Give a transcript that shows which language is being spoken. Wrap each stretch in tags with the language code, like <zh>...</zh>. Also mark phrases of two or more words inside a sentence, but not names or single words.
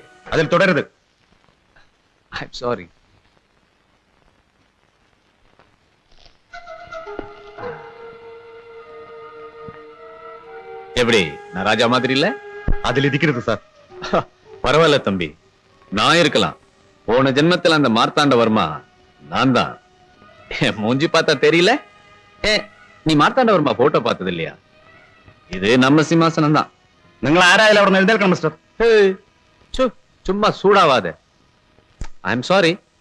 <ml>അതിൽ തുടരുത്.</ml> <en>I am sorry.</en> <ta>எப்படி நான் ராஜா மாதிரி இல்ல?</ta> <ml>അതിൽ ഇരിക്കരുത് സാർ.</ml> <ta>பரவாயில்ல தம்பி, நான் இருக்கலாம். போன ஜென்மத்தில் அந்த மார்த்தாண்ட வர்மா நான் தான். என் மூஞ்சி பார்த்தா தெரியல? நீ மார்த்தாண்ட வர்மா போட்டோ பார்த்தது இல்லையா? இது நம்ம சிம்மாசனம் தான்.</ta> <ml>നിങ്ങൾ ആരായാലും അവിടെ നിന്ന് എഴുന്നേൽക്കണം മിസ്റ്റർ.</ml> <ta>சும்மா சூடாவாத.</ta> <en>I am sorry.</en>